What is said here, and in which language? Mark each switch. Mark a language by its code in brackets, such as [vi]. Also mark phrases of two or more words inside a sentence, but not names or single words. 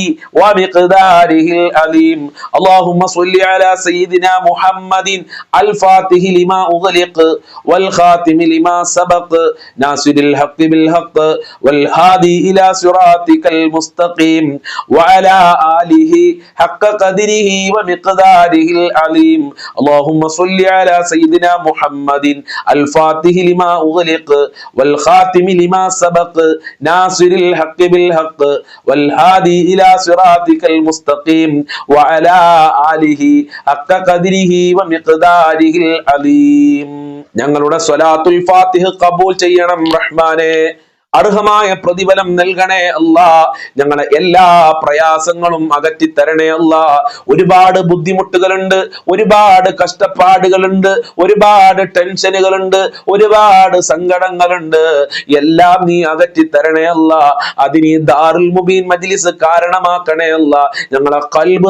[ar] ومقداره العظيم اللهم صل على سيدنا محمد الفاتح لما أغلق والخاتم لما سبق ناصر الحق بالحق والهادي إلى صراطك المستقيم وعلى آله حق قدره ومقداره العظيم اللهم صل على سيدنا محمد الفاتح لما أغلق والخاتم لما سبق ناصر الحق بالحق والهادي إلى صراطك المستقيم وعلى آله حق قدره ومقداره العظيم [ml] ഞങ്ങളുടെ സ്വലാത്തുൽ ഫാത്തിഹ ഖബൂൽ ചെയ്യണം റഹ്മാനെ അർഹമായ പ്രതിഫലം നൽകണേ അല്ലാ ഞങ്ങളെ എല്ലാ പ്രയാസങ്ങളും അകറ്റി തരണേ അല്ലാ ഒരുപാട് ബുദ്ധിമുട്ടുകളുണ്ട് ഒരുപാട് കഷ്ടപ്പാടുകളുണ്ട് ഒരുപാട് ടെൻഷനുകളുണ്ട് ഒരുപാട് സങ്കടങ്ങളുണ്ട് എല്ലാം നീ അകറ്റി തരണേ അല്ലാ അതിന് ദാറുൽ മുബീൻ മജ്ലിസ് കാരണമാക്കണേ അല്ലാ ഞങ്ങളെ ഖൽബ്